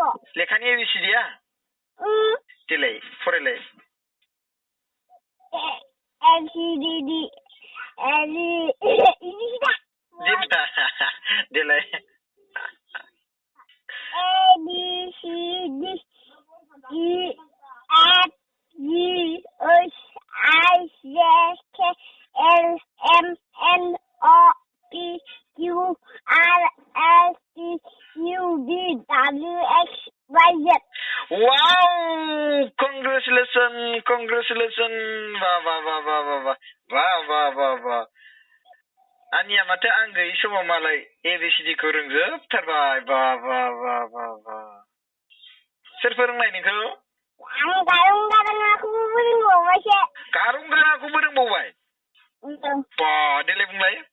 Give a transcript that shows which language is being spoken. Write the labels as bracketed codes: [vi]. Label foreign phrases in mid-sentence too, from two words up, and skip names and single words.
[brx] लेखानि ABCD-आ देलाय फरायलाय [en] LCD [brx] देलाय [en] ABCD EF G H I J K L M N O P Q R S T U V W X Y Z Wow! Congratulations! Wah. [brx] आनिया माथो आं गैयि समाव मालाय ABCD-खौ रोंजोबथारबाय बा सोर फोरोंनाय नोंखौ आं गारं गाराङाखौबो रोंबावबायसो गारं गाराङाखौबो रोंबावबाय बा देलाय बुंलाय